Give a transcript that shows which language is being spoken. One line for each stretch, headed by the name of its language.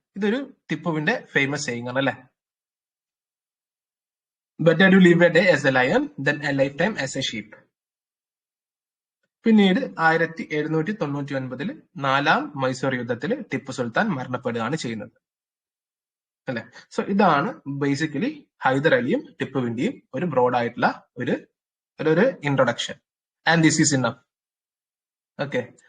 Malayalam: ഇതൊരു ടിപ്പുവിന്റെ famous saying ആണ് അല്ലെ.
English: better to live a day as a lion than a lifetime as a sheep.
Malayalam: പിന്നീട് 1799 4-ാം മൈസൂർ യുദ്ധത്തിൽ ടിപ്പു സുൽത്താൻ മരണപ്പെടുകയാണ് ചെയ്യുന്നത്. അല്ലെ? സോ ഇതാണ് ബേസിക്കലി ഹൈദർ അലിയും ടിപ്പുവിന്റെയും ഒരു ബ്രോഡ് ആയിട്ടുള്ള ഒരു introduction.
English: And this is enough.
Malayalam: Okay.